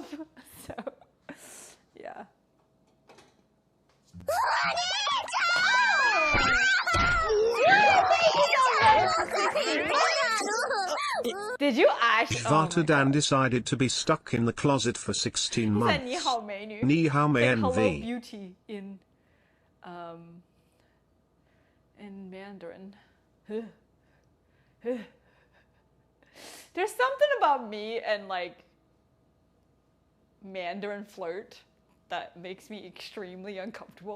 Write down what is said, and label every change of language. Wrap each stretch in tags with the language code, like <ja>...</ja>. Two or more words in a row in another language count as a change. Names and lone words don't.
<en>So yeah. Did you actually? Vatadan decided to be stuck in the closet for 16 months.</en> <zh>你好美女. 你好美</zh> <en>Hello NV. beauty in Mandarin. There's something about me and like Mandarin flirt that makes me extremely uncomfortable.</en>